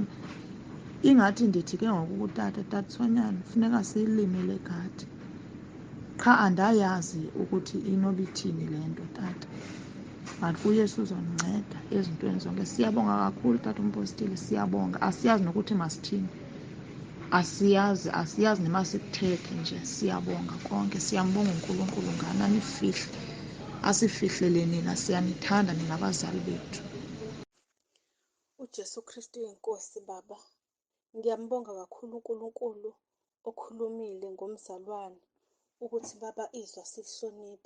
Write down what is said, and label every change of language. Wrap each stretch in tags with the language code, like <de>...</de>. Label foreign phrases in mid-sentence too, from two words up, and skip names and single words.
<xh>Ingathi ndithi ke ngoku kutata, Tatisonyana funeka siyilime le gadi. Qha andayazi ukuthi inoba ithini le nto tata, but uYesu uzondinceda ezintweni zonke. Siyabonga kakhulu tata umpostile, siyabonga. Asiyazi nokuthi masithini, asiyazi nemasithethe nje.</xh> <zu>Siyabonga konke, siyambonga uNkulunkulu ngana nifihle, asifihlele nina. Siyanithanda nina abazali bethu. uJesu Kristu inkosi baba. Ngiyambonga kakhulu uNkulunkulu okhulumile ngomzalwane ukuthi baba izwa silihloniphe.</zu>